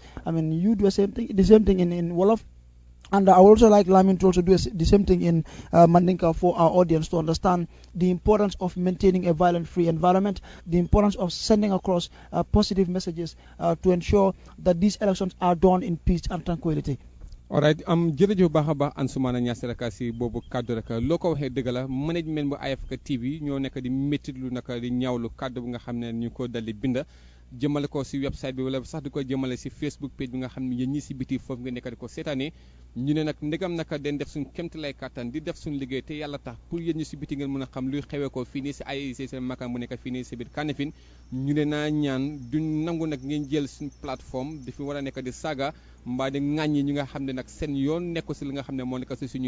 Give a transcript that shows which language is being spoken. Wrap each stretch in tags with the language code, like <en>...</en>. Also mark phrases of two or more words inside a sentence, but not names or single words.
<en>I mean, you do the same thing in Wolof. And I would also like Lamin to also do the same thing in Mandinka for our audience to understand the importance of maintaining a violent-free environment, the importance of sending across positive messages to ensure that these elections are done in peace and tranquility.</en> <wo>alright jërëjëf baax a baax Ansoumana Niasse rek si boobu kàddu rek loo ko waxee dëgg la management bu AFK TV ñoo nekk di méttitlu naka di ñaawlu kàddu bu nga xam ne ñu ko dal di binda jëmale ko si website bi wala sax di ko jëmale si Facebook page bi nga xam ne yéen ñi si biti foofu nga nekk di ko seetaanee ñu ne nag ndegam naka den def suñ kéemtalaay kàttan di def suñ liggéey te yàlla tax pour yéen ñi si biti ngeen mën a xam luy xewee ko fii nii si IEC seen makaan bu nekk fii nii si biir Kanifing ñu ne naa ñaan duñ nangu nag ngeen jël suñ plateforme di fi war a nekk di saaga mbaa di ŋàññi ñi nga xam ne nag seen yoon nekk si li nga xam ne moo nekk si suñuy</wo>